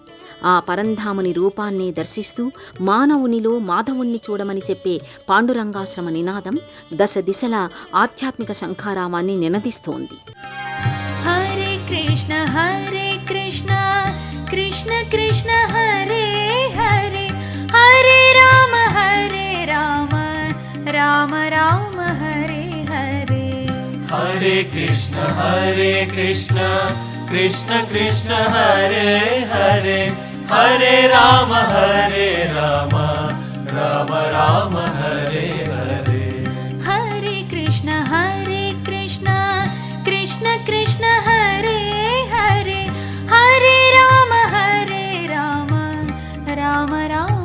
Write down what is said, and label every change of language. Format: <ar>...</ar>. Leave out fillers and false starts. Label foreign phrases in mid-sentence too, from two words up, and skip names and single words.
<te>ఆ పరంధాముని రూపాన్నే దర్శిస్తూ మానవునిలో మాధవుణ్ణి చూడమని చెప్పే పాండురంగాశ్రమ నినాదం దశ దిశలా ఆధ్యాత్మిక శంఖారావాన్ని నినదిస్తోంది.</te> <sa>హరే కృష్ణ కృష్ణ కృష్ణ హరే హరే, హరే రామ రామ రామ హరే హరే. हरे कृष्ण कृष्ण कृष्ण हरे हरे, हरे राम राम राम हरे हरे. हरे कृष्ण कृष्ण कृष्ण हरे हरे, हरे राम राम राम</sa>